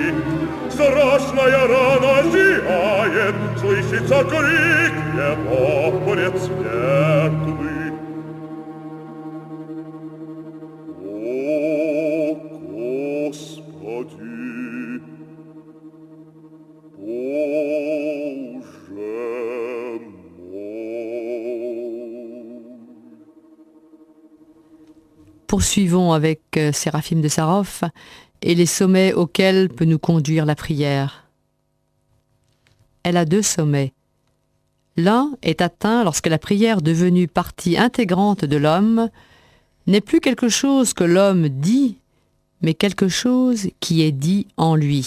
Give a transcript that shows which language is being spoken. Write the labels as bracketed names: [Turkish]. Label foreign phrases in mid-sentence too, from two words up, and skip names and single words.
[Russian] Страшная рана зияет, слышится крик его предсмертный. Господи, Боже mой. [French] Poursuivons avec Séraphim de Sarov et les sommets auxquels peut nous conduire la prière. Elle a deux sommets. L'un est atteint lorsque la prière, devenue partie intégrante de l'homme, n'est plus quelque chose que l'homme dit, mais quelque chose qui est dit en lui.